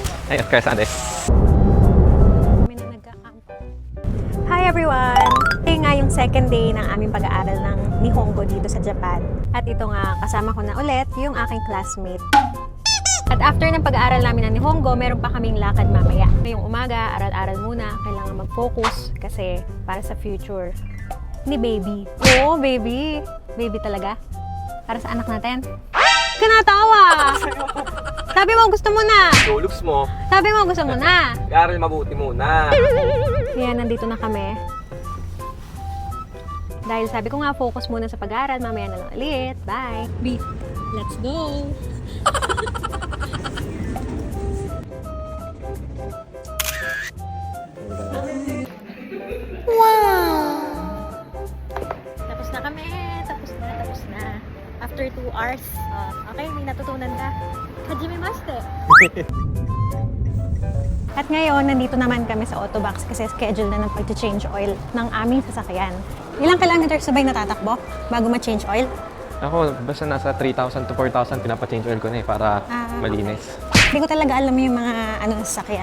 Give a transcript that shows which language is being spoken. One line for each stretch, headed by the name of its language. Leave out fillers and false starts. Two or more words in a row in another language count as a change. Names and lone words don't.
Japanese: はい、お疲れ様です。
Filipino: Kami na nagka-camp.
English: Hi everyone!
Filipino: Ito nga yung second day ng aming pag-aaral ng Nihongo dito sa Japan. At ito nga, kasama ko na ulit yung aking classmate. At after ng pag-aaral namin ng Nihongo, meron pa kaming lakad mamaya. Ngayong umaga, aral-aral muna. Kailangan mag-focus kasi para sa future ni baby. Oo, baby! Baby talaga. Para sa anak natin. Kanatawa! Sabi mo gusto mo na! Yung looks mo, Sabi mo gusto mo na! aral mabuti muna. Kaya nandito na kami. Dahil sabi ko nga, focus muna sa pag-aaral. Mamaya na lang ulit.
English: Bye! B, let's go!
Filipino: Tapos na kami! Tapos na.
English: After 2 hours.
Filipino: Okay, may natutunan ka.
Japanese: はじめ まして!
Filipino: At ngayon, nandito naman kami sa Autobox kasi schedule na ng pag-change oil ng aming sasakyan. Ilang kilometers sabay natatakbo bago ma-change oil? Ako, basta nasa 3,000 to 4,000 pinapa-change oil ko na eh para malinis. Hindi ko talaga alam yung mga ng sasakyan.